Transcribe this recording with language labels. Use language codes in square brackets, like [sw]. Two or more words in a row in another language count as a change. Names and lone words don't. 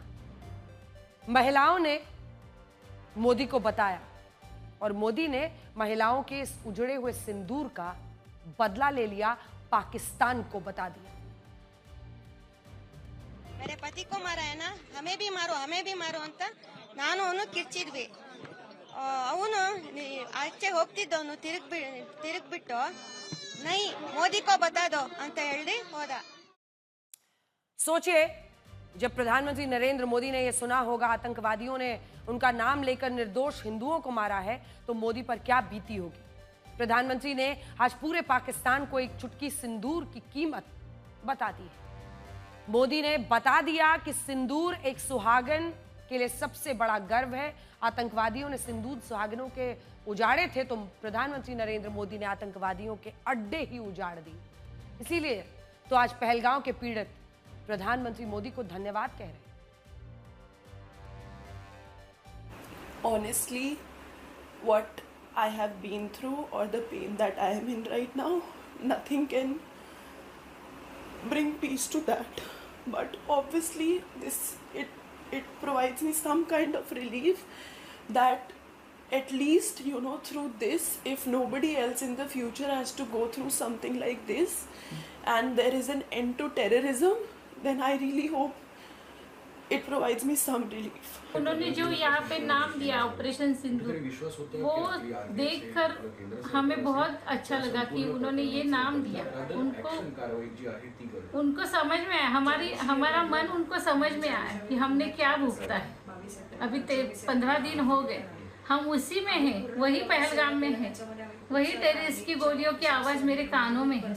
[hi] महिलाओं ने मोदी को बताया और मोदी ने महिलाओं के इस उजड़े हुए सिंदूर का बदला ले लिया, पाकिस्तान को बता दिया। मेरे पति को मारा है ना, हमें भी मारो [kn] ಅಂತ ನಾನು ಅವನು ಕಿರ್ಚಿದ್ವಿ. ಅವನು ಆಚೆ ಹೋಗ್ತಿದ್ದವನು ತಿರುಗ್ಬಿಟ್ಟು [hi] नहीं मोदी को बता दो [kn] ಅಂತ ಹೇಳಿ ಹೋದ. [hi] सोचिए, जब प्रधानमंत्री नरेंद्र मोदी ने यह सुना होगा आतंकवादियों ने उनका नाम लेकर निर्दोष हिंदुओं को मारा है, तो मोदी पर क्या बीती होगी। प्रधानमंत्री ने आज पूरे पाकिस्तान को एक चुटकी सिंदूर की कीमत बता दी है। मोदी ने बता दिया कि सिंदूर एक सुहागन के लिए सबसे बड़ा गर्व है। आतंकवादियों ने सिंदूर सुहागनों के उजाड़े थे, तो प्रधानमंत्री नरेंद्र मोदी ने आतंकवादियों के अड्डे ही उजाड़ दिए। इसीलिए तो आज पहलगांव के पीड़ित प्रधानमंत्री मोदी को धन्यवाद कह रहे हैं। [en] Honestly, what I have been through or the pain that I am in right now, nothing can bring peace to that. But obviously it provides me some kind of relief that at least, you know, through this, if nobody else in the future has to go through something like this and there is an end to terrorism, then I really hope it provides me some relief. [hi] उन्होंने जो यहाँ पे नाम दिया ऑपरेशन सिंदूर, वो देखकर हमें बहुत अच्छा लगा कि उन्होंने ये नाम दिया। उनको समझ में आया, हमारा मन उनको समझ में आया कि हमने क्या भुगता है। अभी 15 दिन हो गए, हम उसी में हैं, वही पहलगाम में हैं, वही टेररिस्ट की गोलियों की आवाज़ मेरे कानों में है।